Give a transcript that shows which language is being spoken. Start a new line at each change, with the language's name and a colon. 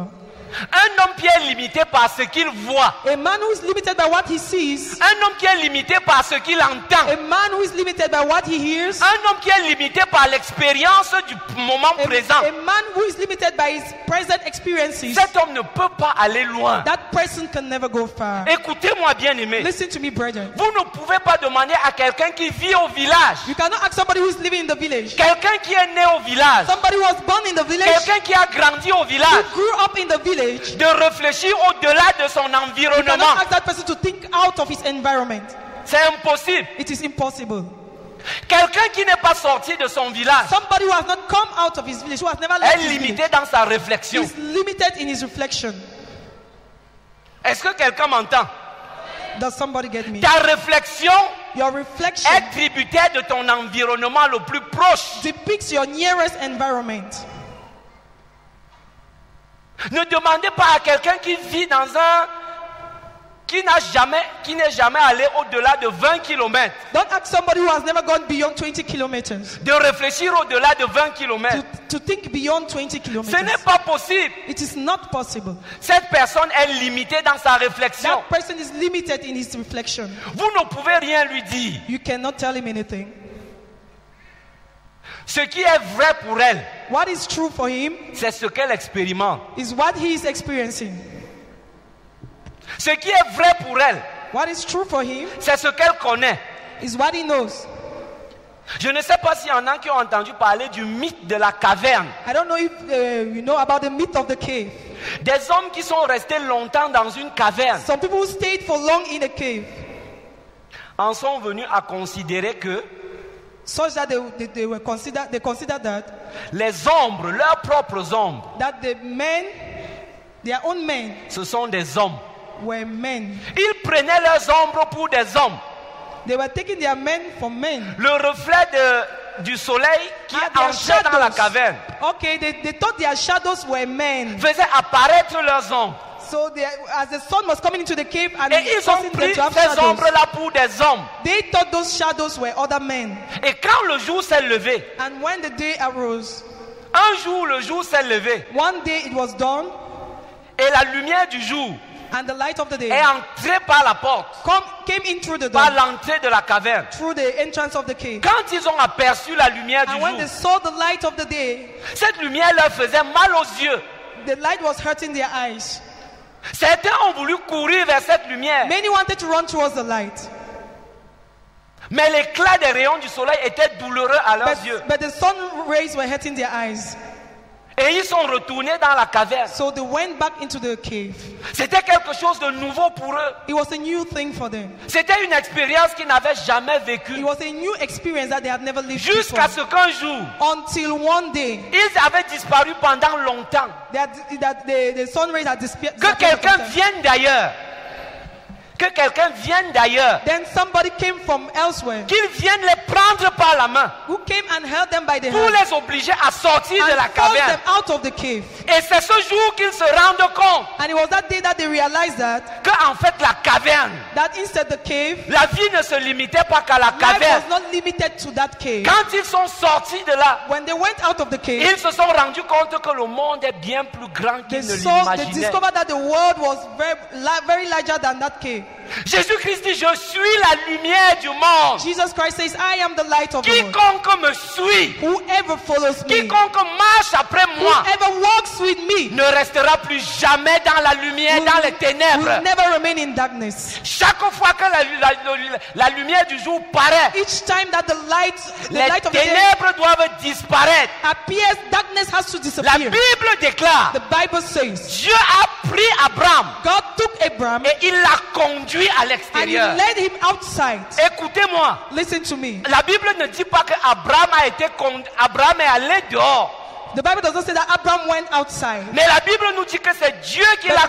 French: Un homme qui est limité par ce qu'il voit.
English: A man who is limited by what he sees,
French: Un homme qui est limité par ce qu'il entend.
English: a man who is limited by what he hears,
French: Un homme qui est limité par l'expérience du moment présent.
English: a man who is limited by his present experiences,
French: Cet homme ne peut pas aller loin.
English: that person can never go far.
French: Écoutez-moi bien aimé.
English: Listen to me, brethren.
French: Vous ne pouvez pas demander à quelqu'un qui vit au village,
English: You cannot ask somebody who is living in the village,
French: quelqu'un qui est né au village,
English: somebody who was born in the village,
French: quelqu'un qui a grandi au
English: who
French: village,
English: grew up in the village.
French: de réfléchir au-delà de son
English: You cannot
French: environnement.
English: ask that person to think out of his environment.
French: C'est impossible.
English: It is impossible.
French: Quelqu'un qui n'est pas sorti de son village
English: Somebody who has not come out of his village, who has never
French: est
English: left his
French: limité
English: village,
French: dans sa réflexion.
English: is limited in his reflection.
French: Est-ce que quelqu'un m'entend?
English: Does somebody get me?
French: Ta réflexion
English: Your reflection
French: est tributaire de ton environnement le plus proche.
English: depicts your nearest environment.
French: Ne demandez pas à quelqu'un qui vit dans un... qui n'est jamais allé au-delà de 20 km,
English: Don't ask somebody who has never gone beyond 20 kilometers
French: de réfléchir au-delà de 20 km.
English: to think beyond 20
French: Ce n'est
English: kilometers.
French: pas possible.
English: It is not possible.
French: Cette personne est limitée dans sa réflexion.
English: That person is limited in his reflection.
French: Vous ne pouvez rien lui dire.
English: You cannot tell him anything.
French: Ce qui est vrai pour elle,
English: What is true for him
French: c'est ce qu'elle expérimente.
English: is what he is experiencing.
French: Ce qui est vrai pour elle,
English: What is true for him
French: c'est ce qu'elle connaît.
English: is what he knows.
French: Je ne sais pas s'il y en a qui ont entendu parler du mythe de la caverne.
English: I don't know if you know about the myth of the cave.
French: Des hommes qui sont restés longtemps dans une caverne
English: Some people who stayed for long in a cave,
French: en sont venus à considérer que
English: such that they considered that
French: les ombres, leurs propres ombres,
English: the men, their own men,
French: ce sont des hommes.
English: were men.
French: Ils prenaient leurs ombres pour des hommes.
English: They were taking their men for men.
French: Le reflet du soleil qui
English: Their
French: entrait dans la caverne
English: Okay, they thought their shadows were men.
French: faisait apparaître leurs ombres.
English: So as the sun was coming into the cave and
French: Et ils ont
English: causing
French: pris
English: them to have
French: ces
English: shadows,
French: ombres-là pour des hommes.
English: they thought those shadows were other men.
French: Et quand le jour s'est levé,
English: And when the day arose,
French: un jour le jour s'est levé
English: one day it was dawn,
French: et la lumière du jour
English: and the light of the day
French: est entrée par la porte,
English: came in through the
French: par
English: door,
French: l'entrée de la caverne.
English: through the entrance of the cave.
French: Quand ils ont aperçu la lumière du
English: And when they
French: jour,
English: saw the light of the day,
French: cette lumière leur faisait mal aux yeux.
English: the light was hurting their eyes.
French: Certains ont voulu courir vers cette lumière,
English: Many wanted to run towards the light,
French: mais l'éclat des rayons du soleil était douloureux à leurs yeux.
English: but the sun rays were hurting their eyes.
French: Et ils sont retournés dans la caverne.
English: So they went back into the cave.
French: C'était quelque chose de nouveau pour eux.
English: It was a new thing for them.
French: C'était une expérience qu'ils n'avaient jamais
English: It
French: vécue.
English: was a new experience that they had never lived
French: Jusqu'à
English: before.
French: ce qu'un jour,
English: Until one day,
French: ils avaient disparu pendant longtemps.
English: the sun rays had disappeared.
French: Que quelqu'un vienne d'ailleurs. Que quelqu'un vienne d'ailleurs.
English: Then somebody came from elsewhere,
French: Qu'il vienne les prendre par la main
English: who came and held them by the
French: pour
English: hand
French: les obliger à sortir de
English: and
French: la
English: forced
French: caverne.
English: them out of the cave.
French: Et c'est ce jour qu'ils se rendent compte
English: And it was that day that they realized that
French: qu'en fait la caverne,
English: instead the cave,
French: la vie ne se limitait pas qu'à la
English: life
French: caverne.
English: was not limited to that cave.
French: Quand ils sont sortis de là,
English: When they went out of the cave,
French: ils se sont rendus compte que le monde est bien plus grand
English: they
French: qu'ils ne l'imaginaient.
English: discovered that the world was very larger than that cave.
French: Jésus-Christ dit, je suis la lumière du monde.
English: Jesus Christ says, I am the light of the world.
French: Quiconque me suit,
English: Whoever follows me,
French: quiconque marche après moi,
English: whoever walks with me,
French: ne restera plus jamais dans la lumière, dans les ténèbres.
English: will never remain in darkness.
French: Chaque fois que la lumière du jour paraît,
English: Each time that the light
French: les
English: of the day
French: ténèbres doivent disparaître.
English: appears, darkness has to
French: La
English: disappear.
French: Bible déclare,
English: The Bible says,
French: Dieu a pris Abraham
English: God took Abraham
French: et il l'a conduit à
English: and he
French: l'extérieur.
English: led him outside.
French: Écoutez-moi,
English: Listen to me.
French: la Bible ne dit pas que Abraham est allé dehors.
English: The Bible does not say that Abraham went outside.
French: Mais la Bible nous dit que c'est Dieu qui l'a